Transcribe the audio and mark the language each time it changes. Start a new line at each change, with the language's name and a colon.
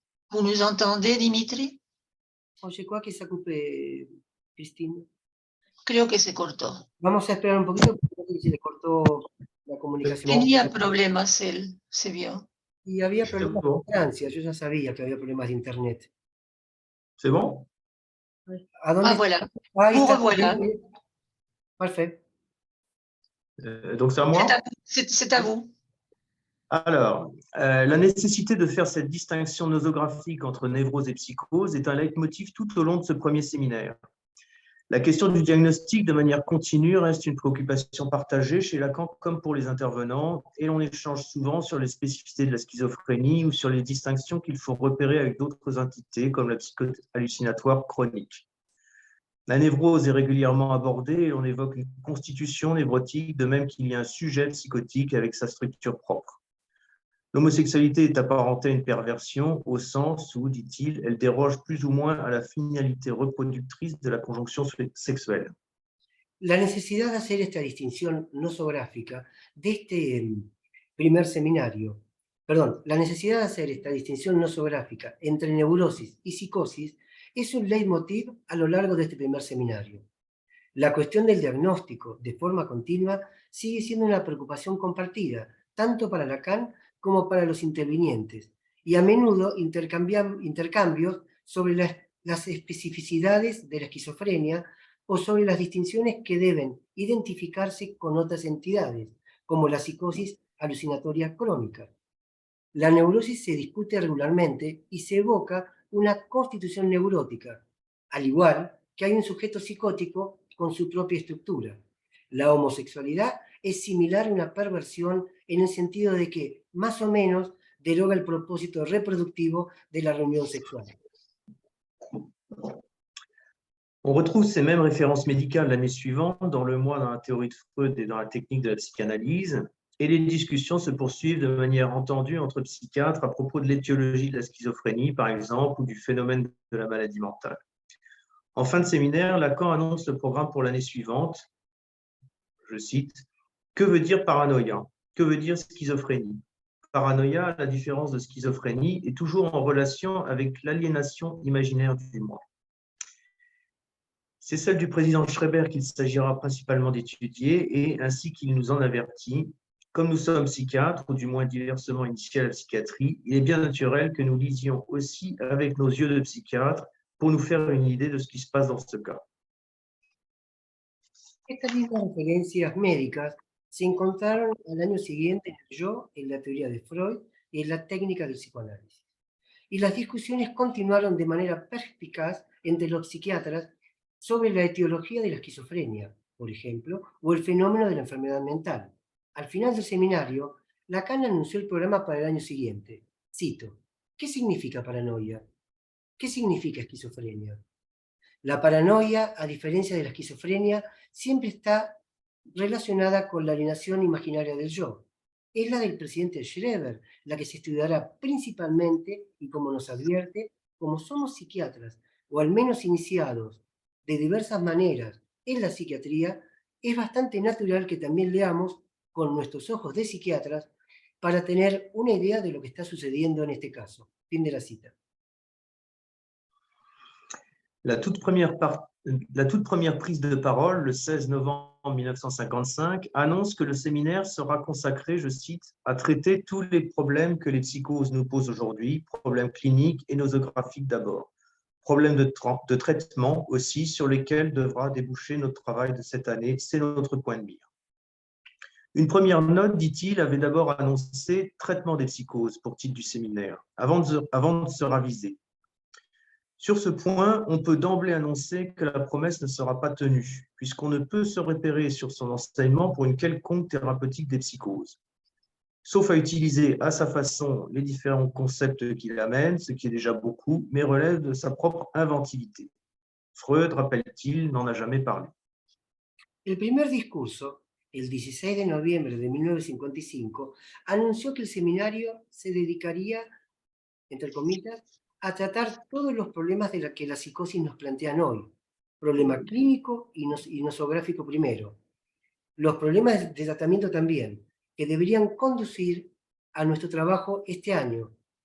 French: Vous nous entendez, Dimitri? Je crois que ça a coupé, Christine.
Spanish: Creo que se cortó. Vamos a esperar un poquito porque se le cortó la comunicación. Tenía problemas él, se vio. Y había problemas de Francia, yo ya sabía que había problemas de internet.
French: C'est bon?
Spanish: ¿A dónde?
French: Ah, voilà.
Spanish: Ahí
French: Vous
Spanish: está.
French: revoilà. Parfait. Donc c'est à moi? C'est à vous. Alors, la nécessité de faire cette distinction nosographique entre névrose et psychose est un leitmotiv tout au long de ce premier séminaire. La question du diagnostic de manière continue reste une préoccupation partagée chez Lacan comme pour les intervenants, et l'on échange souvent sur les spécificités de la schizophrénie ou sur les distinctions qu'il faut repérer avec d'autres entités comme la psychose hallucinatoire chronique. La névrose est régulièrement abordée et l'on évoque une constitution névrotique, de même qu'il y a un sujet psychotique avec sa structure propre. L'homosexualité est apparentée à une perversion au sens où, dit-il, elle déroge plus ou moins à la finalité reproductrice de la conjonction sexuelle. La necesidad de hacer esta distinción nosográfica de este primer seminario, la necesidad de hacer esta distinción nosográfica entre neurosis y psicosis es un leitmotiv a lo largo de este primer seminario. La cuestión del diagnóstico de forma continua sigue siendo una preocupación compartida, tanto para Lacan como para los intervinientes, y a menudo intercambios sobre las especificidades de la esquizofrenia o sobre las distinciones que deben identificarse con otras entidades, como la psicosis alucinatoria crónica. La neurosis se discute regularmente y se evoca una constitución neurótica, al igual que hay un sujeto psicótico con su propia estructura. La homosexualidad es similar a una perversión en el sentido de que, más o menos, deroga el propósito reproductivo de la reunión sexual. On retrouve ces mêmes références médicales l'année suivante, dans le mois dans la théorie de Freud et dans la technique de la psychanalyse. et les discussions se poursuivent de manière entendue entre psychiatres à propos de l'étiologie de la schizophrénie, par exemple, ou du phénomène de la maladie mentale. En fin de séminaire, Lacan annonce le programme pour l'année suivante. Je cite, « Que veut dire paranoïa? Que veut dire schizophrénie? Paranoïa, à la différence de schizophrénie, est toujours en relation avec l'aliénation imaginaire du moi. C'est celle du président Schreiber qu'il s'agira principalement d'étudier et, ainsi qu'il nous en avertit, comme nous sommes psychiatres, ou du moins diversement initiés à la psychiatrie, il est bien naturel que nous lisions aussi avec nos yeux de psychiatre pour nous faire une idée de ce qui se passe dans ce cas.
Spanish: Estas mismas referencias médicas se encontraron al año siguiente en el yo, en la teoría de Freud y en la técnica del psicoanálisis. Y las discusiones continuaron de manera perspicaz entre los psiquiatras sobre la etiología de la esquizofrenia, por ejemplo, o el fenómeno de la enfermedad mental. Al final del seminario, Lacan anunció el programa para el año siguiente. Cito, ¿qué significa paranoia? ¿Qué significa esquizofrenia? La paranoia, a diferencia de la esquizofrenia, siempre está relacionada con la alienación imaginaria del yo. Es la del presidente Schreiber, la que se estudiará principalmente, y como nos advierte, como somos psiquiatras, o al menos iniciados de diversas maneras en la psiquiatría, es bastante natural que también leamos con nuestros ojos de psiquiatras para tener una idea de lo que está sucediendo en este caso. Fin de la cita.
French: La toute première prise de parole, le 16 novembre 1955, annonce que le séminaire sera consacré, je cite, « à traiter tous les problèmes que les psychoses nous posent aujourd'hui, problèmes cliniques et nosographiques d'abord, problèmes de traitement aussi sur lesquels devra déboucher notre travail de cette année, c'est notre point de mire. » Une première note, dit-il, avait d'abord annoncé « traitement des psychoses » pour titre du séminaire, avant de se raviser. Sur ce point, on peut d'emblée annoncer que la promesse ne sera pas tenue, puisqu'on ne peut se repérer sur son enseignement pour une quelconque thérapeutique des psychoses, sauf à utiliser à sa façon les différents concepts qu'il amène, ce qui est déjà beaucoup, mais relève de sa propre inventivité. Freud, rappelle-t-il, n'en a jamais parlé.
Spanish: El primer discurso, el 16 de noviembre de 1955, anunció que el seminario se dedicaría, entre comillas, a tratar todos los problemas de que la psicosis nos plantean hoy. Problema clínico y nosográfico primero. Los problemas de tratamiento también, que deberían conducir a nuestro trabajo este año.